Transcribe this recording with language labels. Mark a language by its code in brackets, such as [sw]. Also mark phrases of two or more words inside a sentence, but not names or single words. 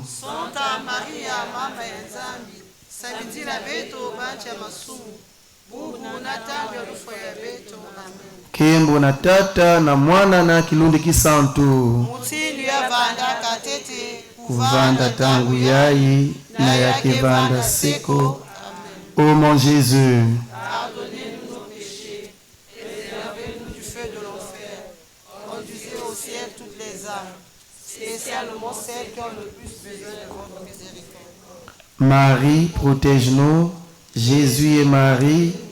[ktu] Santa Maria, mama ya Nzambi, sambitila beto bancha masumu, bubu na tangu ya lufo ya beto. Amen. Kembo na Tata na Mwana na kilundi kisantu. Mutili ya vanda katete, Kuvanda tangu yayi na yakivanda seko. [fr] Ô mon Jésus, pardonnez-nous nos péchés, préservez-nous du feu de l'enfer, conduisez au ciel spécialement celles qui ont le plus besoin de votre miséricorde. Marie, protège-nous. Jésus et Marie.